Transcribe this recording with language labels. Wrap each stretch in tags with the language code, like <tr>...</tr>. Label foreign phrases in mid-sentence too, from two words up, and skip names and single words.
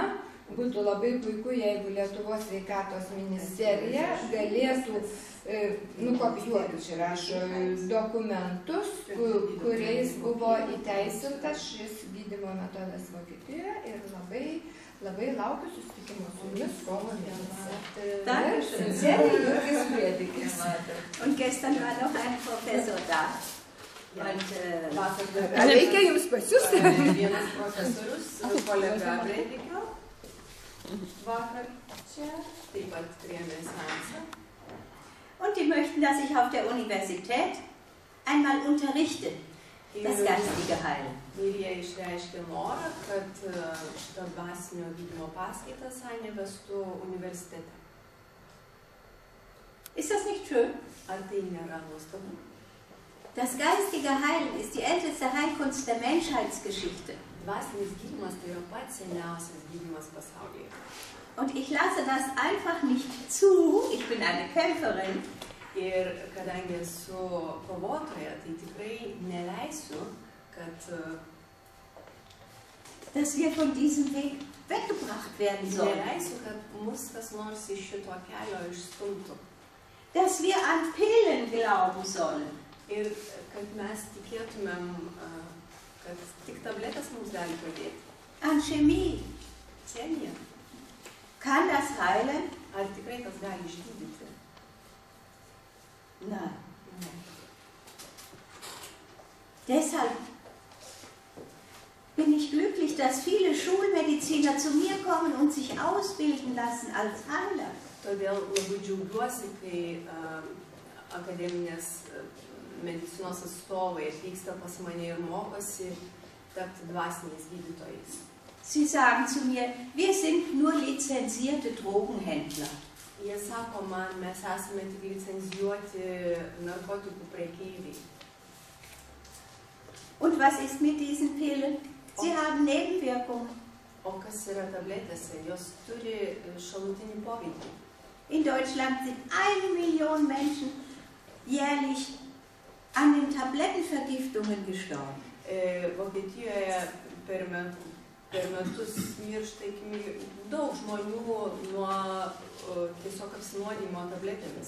<lt>Būtų labai puiku, jeigu Lietuvos sveikatos ministerija galėtų nukopijuoti, čia rašo, dokumentus, kuriais buvo įteisintas šis gydymo metodas Vokietijoje ir labai laukiu susitikimo su jumis kovo mėnesį.</lt> <de>Dankeschön. Und gestern war noch ein Professor da.</de> <lt>Reikia jums pasiūsti? Vienas profesorius, kolega Breidikio, vakar čia, taip pat priėmė seansą.</lt> <de>Und die möchten, dass ich auf der Universität einmal unterrichte, das geistige Heilen.</de> <lt>Ir jie išreiškė norą, kad šitą dvasinio gydymo paskaitas Ainė vestų universitete.</lt> <de>Ist das nicht schön?</de> <lt>Ar tai nėra nuostabu?</lt> <de>Das geistige Heilen ist die älteste Heilkunst der Menschheitsgeschichte.</de> <lt>Dvasinis gydymas tai yra pats seniausias gydymas pasaulyje.</lt> <de>Und ich lasse das einfach nicht zu, ich bin eine Kämpferin.</de> <lt>Ir kadangi esu kovotoja, tai tikrai neleisiu, kad</lt> <de>dass wir von diesem Weg weggebracht werden sollen.</de> <lt>Neleisiu, kad mus kas nors iš šito kelio išstumtų.</lt> <de>Dass wir an Pillen glauben sollen.</de> <lt>Ir kad mes tikėtumėm, kad tik tabletės mums gali padėti.</lt> <de>An Chemie.</de> <lt>Chemija.</lt> <de>Kann das heilen?</de> <lt>Ar tikrai tas gali išgydyti?</lt> <de>Nein.</de> <lt>Ne.</lt> <de>Deshalb bin ich glücklich, dass viele Schulmediziner zu mir kommen und sich ausbilden lassen als Heiler.</de> <lt>Todėl labai džiaugiuosi, kai akademinės medicinos atstovai atvyksta pas mane ir mokosi tapti dvasiniais gydytojais.</lt> <de>Sie sagen zu mir, wir sind nur lizenzierte Drogenhändler.</de> <lt>Jie sako man, mes esame tik licenzijuoti narkotikų prekeiviai.</lt> <de>Und was ist mit diesen Pillen? Sie haben Nebenwirkungen.</de> <lt>O kas yra tabletėse? Jos turi šalutinį poveikį.</lt> <de>In Deutschland sind 1 Million Menschen jährlich an den Tablettenvergiftungen gestorben.</de> <lt>Vokietijoje per metus miršta daug žmonių nuo tiesiog apsinuodijimo tabletėmis.</lt>